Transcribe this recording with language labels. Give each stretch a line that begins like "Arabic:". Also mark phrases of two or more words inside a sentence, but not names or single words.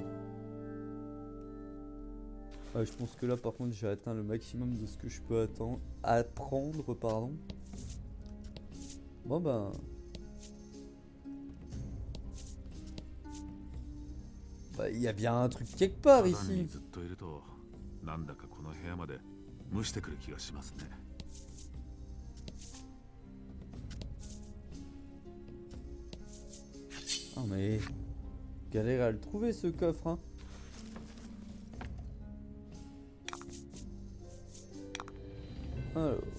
French: Ouais, je pense que là par contre j'ai atteint le maximum de ce que je peux apprendre, pardon. Bon ben... Bah il y a bien un truc quelque part ici.
Japanese: ずっといるとなんだかこの部屋まで蒸してくる気がしますね。
French: Ah mais... Galère à le trouver ce coffre, hein. Alors...